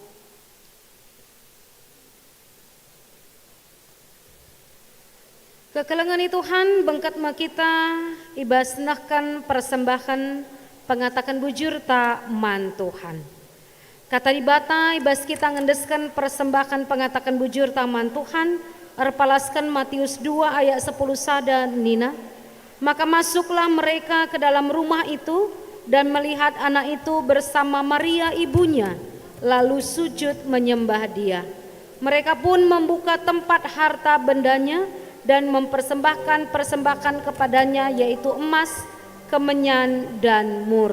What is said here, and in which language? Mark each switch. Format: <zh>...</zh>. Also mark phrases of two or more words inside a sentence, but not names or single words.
<btx>Kekelengani Tuhan, bengkat ma kita, ibas nahkan persembahan, pengatakan bujur ta man Tuhan. Kata dibata, ibas kita ngendeskan persembahan pengatakan bujur ta man Tuhan, erpalaskan Matius 2 ayat 10 sada Nina.</btx> <id>Maka masuklah mereka ke dalam rumah itu dan melihat anak itu bersama Maria ibunya, lalu sujud menyembah dia. Mereka pun membuka tempat harta bendanya dan mempersembahkan persembahan kepadanya, yaitu emas, kemenyan, dan mur.</id>